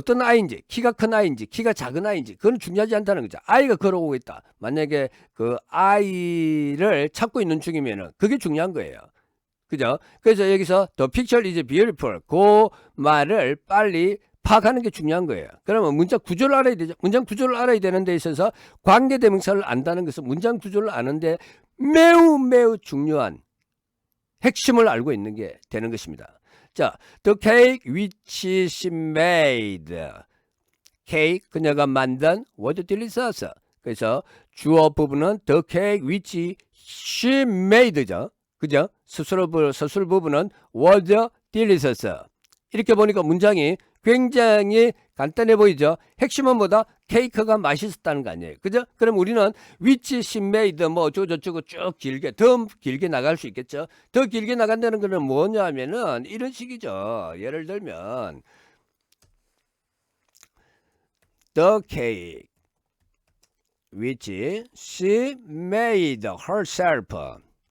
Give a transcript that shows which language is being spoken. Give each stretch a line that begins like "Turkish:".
Korean: 어떤 아이인지, 키가 큰 아이인지, 키가 작은 아이인지, 그건 중요하지 않다는 거죠. 아이가 걸어오고 있다. 만약에 그 아이를 찾고 있는 중이면은 그게 중요한 거예요. 그죠?
English: 그래서 여기서 the picture is beautiful.
Korean: 그 말을 빨리 파악하는 게 중요한 거예요. 그러면 문장 구조를 알아야 되죠. 문장 구조를 알아야 되는 데 있어서 관계대명사를 안다는 것은 문장 구조를 아는데 매우 중요한 핵심을 알고 있는 게 되는 것입니다.
English: 자, the cake which she made.
Korean: 케이크 그녀가 만든
English: was delicious. 그래서 주어 부분은 the cake which she made죠.
Korean: 그죠? 서술 부분은
English: was delicious.
Korean: 이렇게 보니까 문장이 굉장히 간단해 보이죠? 핵심은 뭐다? 케이크가 맛있었다는 거 아니에요. 그죠? 그럼 우리는
English: which she made
Korean: 뭐 어쩌고저쩌고 쭉 길게 더 길게 나갈 수 있겠죠? 더 길게 나간다는 거는 뭐냐면은 이런 식이죠.
English: 예를 들면 the cake which she made herself